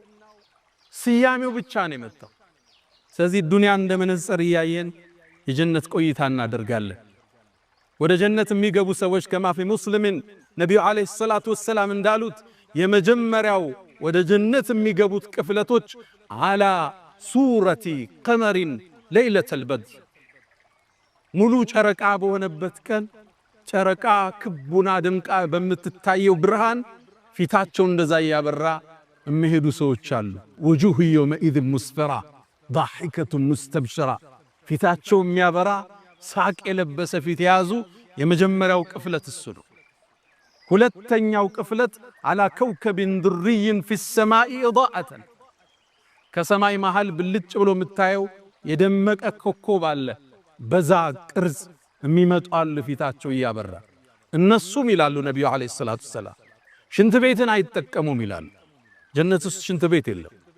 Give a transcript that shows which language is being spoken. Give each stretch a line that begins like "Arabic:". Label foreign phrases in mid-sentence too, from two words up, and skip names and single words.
Amharic: ስያሜው ብቻ ነው የመጣው። ስለዚህ ዱንያ እንደ መነጽር እያየን የጀነት ቆይታ እናደርጋለን። ወደ ጀነት የሚገቡ ሰዎች
Arabic: كما في مسلم
Amharic: ነቢዩ
Arabic: عليه الصلاة والسلام
Amharic: እንዳሉት የመጀመሪያው ወደ ጀነት የሚገቡት ቅፍለቶች
Arabic: على صورة القمر ليلة البدر
Amharic: ሙሉ ጨረቃ በሆነበት ቀን ጨረቃ ክቡና ደምቃ በምትታየው ብርሃን ፊታቸው እንደዛ ያበራ የሚሄዱ ሰዎች አሉ።
Arabic: وجوه يومئذ مسفرة ضاحكة مستبشرة
Amharic: ፊታቸው የሚያበራ ሳቅ የለበሰ ፊት ያዙ። የመጀመሪያው ቅፍለት እሱ ነው። ሁለተኛው ቅፍለት
Arabic: على كوكب دري في السماء إضاءة
Amharic: ከሰማይ መሃል ብልጭ ብሎ የምታየው የደመቀ ኮከብ አለ። በዛ ቅርጽ የሚመጡ አሉ ፊታቸው እያበራ። እነሱም ይላሉ ነቢዩ
Arabic: عليه الصلاة والسلام
Amharic: ሽንት ቤትን አይጠቀሙም ይላሉ። ጀነት ውስጥ ሽንት ቤት የለም፣